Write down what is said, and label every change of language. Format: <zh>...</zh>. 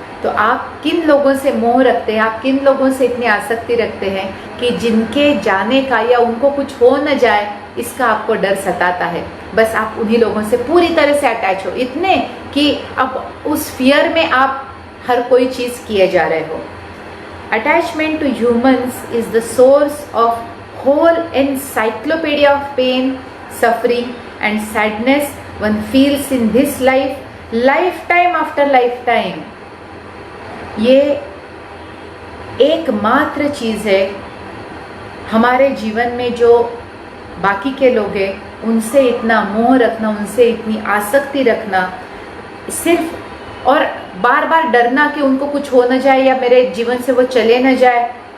<hi>तो आप किन लोगों से मोह रखते हैं, आप किन लोगों से इतनी आसक्ति रखते हैं कि जिनके जाने का या उनको कुछ हो न जाए इसका आपको डर सताता है। बस आप उन्हीं लोगों से पूरी तरह से अटैच हो, इतने कि अब उस फियर में आप हर कोई चीज़ किए जा रहे हो।</hi> <en>Attachment to humans is the source of whole encyclopedia of pain, suffering and sadness one feels in this life, lifetime after lifetime.</en> <hi>ये एकमात्र चीज़ है हमारे जीवन में जो बाकी के लोग हैं उनसे इतना मोह रखना, उनसे इतनी आसक्ति रखना, सिर्फ और बार बार डरना कि उनको कुछ हो न जाए या मेरे जीवन से वो चले न जाए।</hi>